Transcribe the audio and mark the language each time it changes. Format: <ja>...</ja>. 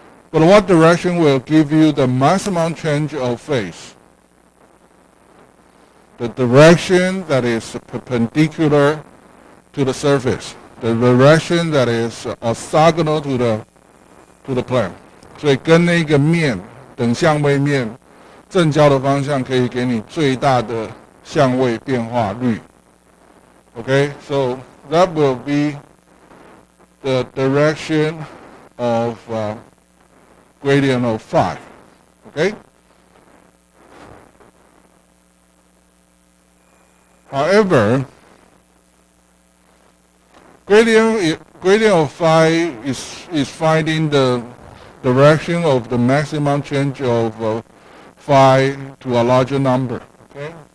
<en>But what direction will give you the maximum change of phase? The direction that is perpendicular to the surface, the direction that is orthogonal to the plane.</en> <zh>所以跟那个面等相位面正交的方向可以给你最大的相位变化率。</zh> <en>Okay, so that will be the direction of gradient of phi. Okay. However, gradient of phi is finding the direction of the maximum change of phi to a larger number. Okay.</en>